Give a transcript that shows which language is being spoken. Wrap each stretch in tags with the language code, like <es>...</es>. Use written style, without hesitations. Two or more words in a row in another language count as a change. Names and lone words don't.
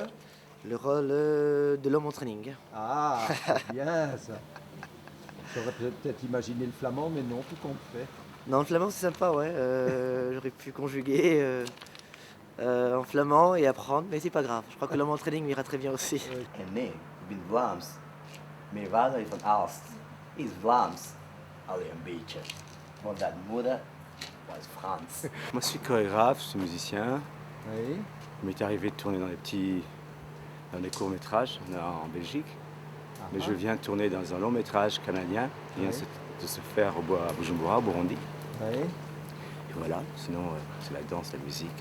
<fr>Le rôle de l'homme en training. Ah, c'est bien ça. J'aurais peut-être imaginé le flamand, mais non, tout compte fait. Non, le flamand c'est sympa, ouais. J'aurais pu conjuguer en flamand et apprendre, mais c'est pas grave. Je crois que l'homme en training m'ira très bien aussi.</fr> <nl>Nee, ik ben Vlaams. Mijn vader is van Aalst. Hij is Vlaams. Alleen een beetje. Want zijn moeder was Frans.</nl> <fr>Moi, je suis chorégraphe, je suis musicien. Oui. Il m'est arrivé de tourner dans des courts-métrages en Belgique. Mais je viens tourner dans un long-métrage canadien qui vient de se faire à Bujumbura, au Burundi. Oui. Et voilà, sinon, c'est la danse, la musique.</fr>